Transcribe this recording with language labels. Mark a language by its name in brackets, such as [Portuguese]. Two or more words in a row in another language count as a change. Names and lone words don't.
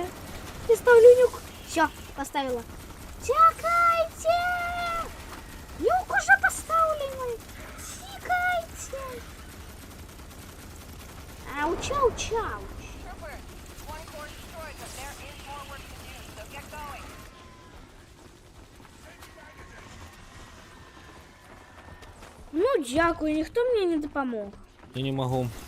[Russian] Я ставлю нюк. Все, поставила. Тикайте! Нюк уже поставленный. Тикайте. Ауч, ауч, ауч. [English] Troopers, one core destroyed, but there is more work to do, so get going. [Ukrainian] Ну, дякую, ніхто мені не допомог. [Russian] Я не могу.